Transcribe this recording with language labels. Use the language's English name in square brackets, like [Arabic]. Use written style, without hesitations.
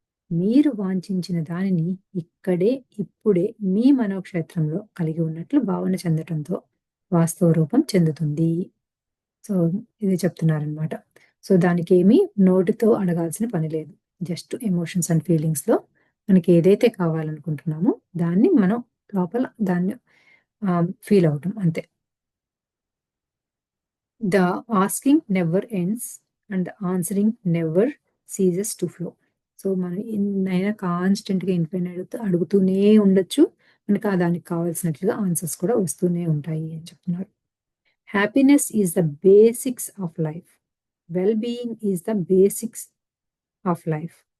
[Telugu] మీరు వాంఛించిన దానిని ఇక్కడే, ఇప్పుడే మీ మనోక్షేత్రంలో కలిగి ఉన్నట్లు భావన చెందటంతో వాస్తవ రూపం చెందుతుంది. సో, ఇదే చెప్తున్నారనమాట. సో, దానికేమి నోటితో అడగాల్సిన పని లేదు. జస్ట్ ఎమోషన్స్ అండ్ ఫీలింగ్స్‌లో మనకి ఏదైతే కావాలనుకుంటున్నామో దాన్ని మనం లోపల దాన్ని ఫీల్ అవ్వటం అంతే. [English] The asking never ends and the answering never ceases to flow. [Telugu] So, మనం ఎన్నైనా కాన్స్టెంట్‌గా ఇన్ఫినైట్ అడుగుతూనే ఉండొచ్చు. మనకు దానికి కావాల్సినట్లుగా ఆన్సర్స్ కూడా వస్తూనే ఉంటాయి అని చెప్తున్నారు. [English] Happiness is the basics of life. Well being is the basics of life.